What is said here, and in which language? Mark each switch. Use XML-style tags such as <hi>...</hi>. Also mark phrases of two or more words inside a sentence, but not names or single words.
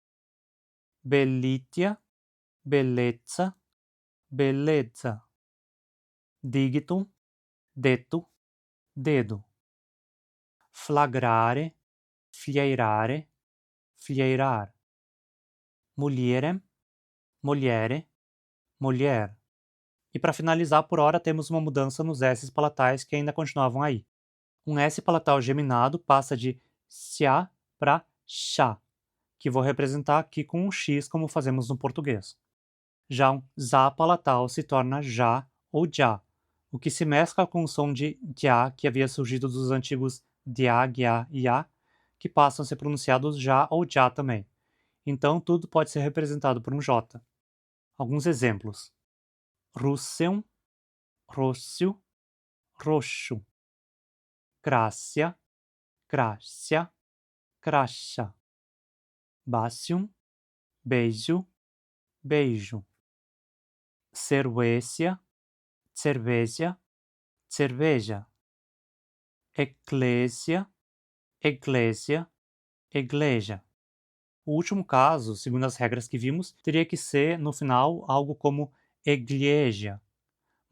<it>Bellitia, bellezza, bellezza.</it> <la>Digitum, detto, dedo. Flagrare, fieirare, fieirar. Mulierem, mulhere,</la> <pt>mulher. E para finalizar, por hora, temos uma mudança nos S palatais que ainda continuavam aí. Um S palatal geminado passa de sia para chá, que vou representar aqui com um X como fazemos no português. Já um za palatal se torna já ou já, o que se mescla com o som de já que havia surgido dos antigos dia, gia e a, que passam a ser pronunciados já ou já também. Então tudo pode ser representado por um J. Alguns exemplos.</pt> <la>Russeum, rossio, roxo. Crácia, crácia, cracha. Basium,</la> <pt>beijo, beijo. Cerveja, cerveja, cerveja.</pt> <la>Eclésia, iglesia, igreja.</la> <pt>O último caso, segundo as regras que vimos, teria que ser, no final, algo como igreja.</pt>